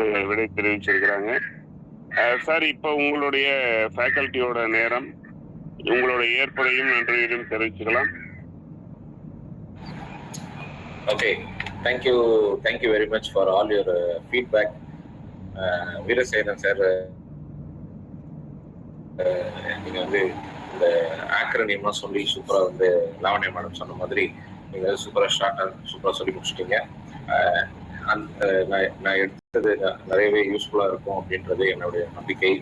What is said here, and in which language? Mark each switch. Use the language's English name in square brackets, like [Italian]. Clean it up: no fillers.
[Tamil] விடை தெரிவிச்சிருக்கிறாங்க. சார், இப்போ உங்களுடைய ஃபேக்கல்ட்டியோட நேரம், உங்களோட ஏற்புரையும் நன்றியையும் தெரிவிச்சுக்கலாம். [English] Okay, thank you very much for all your feedback. [Tamil] Veerasekaran sir, நீங்க வந்து இந்த ஆக்ரோனியமா சொல்லி சூப்பரா வந்து லாவண்யா மேடம் சொன்ன மாதிரி நீங்க சூப்பரா ஷார்ட்டா சூப்பரா சொல்லி முடிச்சிட்டீங்க. நான் எடுத்தது நிறையவே யூஸ்ஃபுல்லா இருக்கும் அப்படின்றது என்னுடைய நம்பிக்கை.